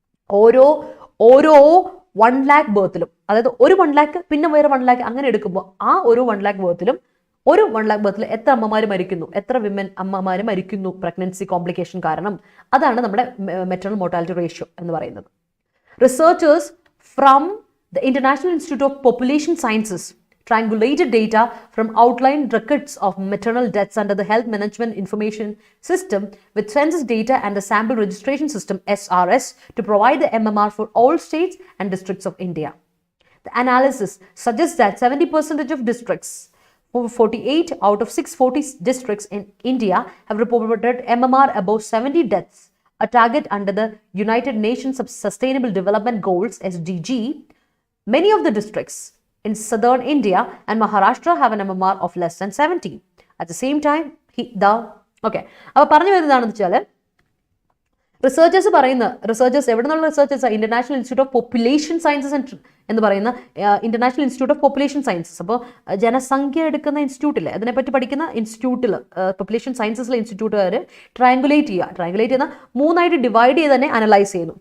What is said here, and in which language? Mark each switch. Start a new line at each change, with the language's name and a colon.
Malayalam: ഓരോ 1 lakh ബർത്തിലും, അതായത് ഒരു 1 lakh പിന്നെ വേറെ 1 lakh അങ്ങനെ എടുക്കുമ്പോൾ ആ ഒരു 1 lakh ബർത്തിലും എത്ര അമ്മമാർ മരിക്കുന്നു, എത്ര അമ്മമാർ മരിക്കുന്നു പ്രഗ്നൻസി കോംപ്ലിക്കേഷൻ കാരണം. അതാണ് നമ്മുടെ മെറ്റേണൽ മോർട്ടാലിറ്റി റേഷ്യോ എന്ന് പറയുന്നത്.
English: Researchers from the International Institute of Population Sciences triangulated data from outlined records of maternal deaths under the Health Management Information System with census data and the Sample Registration System SRS to provide the MMR for all states and districts of India. The analysis suggests that 70% of districts, 48 out of 640 districts in India, have reported MMR above 70 deaths, a target under the United Nations Sustainable Development Goals SDG. Many of the districts in southern India and Maharashtra have an MMR of less than 70. At the same time,
Malayalam: അപ്പോൾ പറഞ്ഞു വരുന്നതാണെന്ന് വെച്ചാൽ researchers എവിടെ നിന്നുള്ള researchers? International institute of population sciences എന്ന് പറയുന്ന international institute of population sciences. അപ്പോൾ ജനസംഖ്യ എടുക്കുന്ന ഇൻസ്റ്റിറ്റ്യൂട്ടിൽ, അതിനെപ്പറ്റി പഠിക്കുന്ന ഇൻസ്റ്റിറ്റ്യൂട്ടിൽ, പോപ്പുലേഷൻ സയൻസസിലെ ഇൻസ്റ്റിറ്റ്യൂട്ടുകാർ ട്രയാങ്കുലേറ്റ് ചെയ്യുന്ന 3 ഡിവൈഡ് ചെയ്ത് തന്നെ അനലൈസ് ചെയ്യുന്നു.